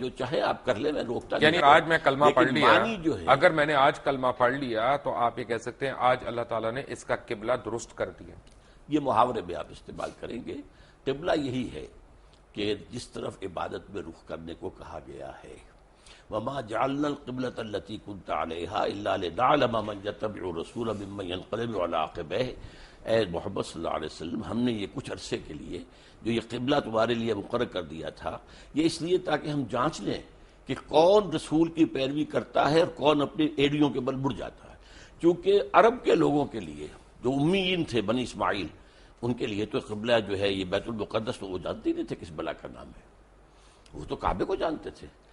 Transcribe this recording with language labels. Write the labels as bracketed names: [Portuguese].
[Urdu] جو چاہے آپ کر لیں، میں روکتا نہیں. یعنی آج میں کلمہ پڑھ لیا، جو ہے اگر میں نے آج کلمہ پڑھ لیا تو آپ یہ کہہ سکتے ہیں آج اللہ تعالیٰ نے اس کا قبلہ درست کر دیا. یہ محاورے میں آپ استعمال کریں گے. قبلہ یہی ہے کہ جس طرف عبادت میں رخ کرنے کو کہا گیا ہے. [Arabic] وما جعلنا القبلة التي كنت عليها الا لنعلم من يتبع الرسول ممن ينقلب على عقبيه. [Urdu] اے محمد صلی اللہ علیہ وسلم، ہم نے یہ کچھ عرصے کے لیے جو یہ قبلہ تمہارے لیے مقرر کر دیا تھا، یہ اس لیے تاکہ ہم جانچ لیں کہ کون رسول کی پیروی کرتا ہے اور کون اپنی ایڑیوں کے بل مڑ جاتا ہے. کیونکہ عرب کے لوگوں کے لیے جو امیین تھے بنی اسماعیل، ان کے لیے تو قبلہ جو ہے یہ بیت المقدس تو وہ جانتے نہیں تھے کس بلا کا نام ہے، وہ تو کعبے کو جانتے تھے.